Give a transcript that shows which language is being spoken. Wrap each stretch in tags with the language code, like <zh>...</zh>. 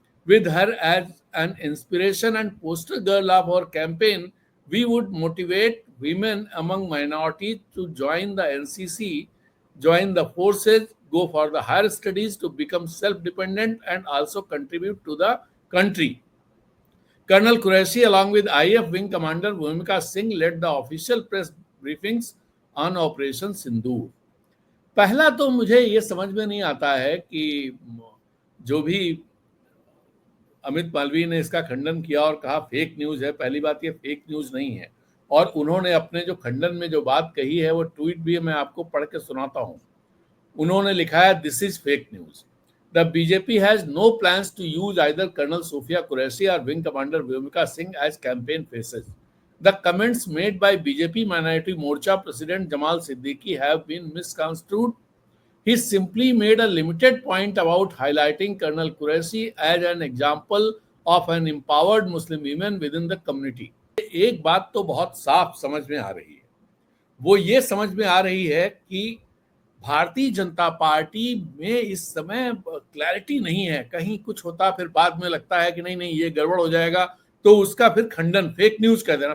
<en>With her as an inspiration and poster girl of our campaign, we would motivate women among minorities to join the NCC, join the forces, go for the higher studies to become self-dependent and also contribute to the country. Colonel Qureshi, along with IF Wing Commander Bhumika Singh, led the official press briefings on Operation Sindoor.</en> <hi>पहला तो मुझे ये समझ में नहीं आता है कि जो भी अमित मालवीय ने इसका खंडन किया और कहा फेक न्यूज है। पहली बात ये फेक न्यूज नहीं है, और उन्होंने अपने जो खंडन में जो बात कही है वो ट्वीट भी मैं आपको पढ़ के सुनाता हूं। उन्होंने लिखा है,</hi> <en>This is fake news. The BJP has no plans to use either colonel Sofiya Qureshi or wing commander Vyomika Singh as campaign faces. The comments made by BJP minority Morcha president Jamal Siddiqui have been misconstrued. He simply made a limited point about highlighting Colonel Qureshi as an example of an empowered Muslim women within the community.</en> <hi>एक बात तो बहुत साफ समझ में आ रही है, वो ये समझ में आ रही है कि भारतीय जनता पार्टी में इस समय क्लैरिटी नहीं है। कहीं कुछ होता फिर बाद में लगता है कि नहीं नहीं ये गड़बड़ हो जाएगा, तो उसका फिर खंडन फेक न्यूज कह देना।</hi>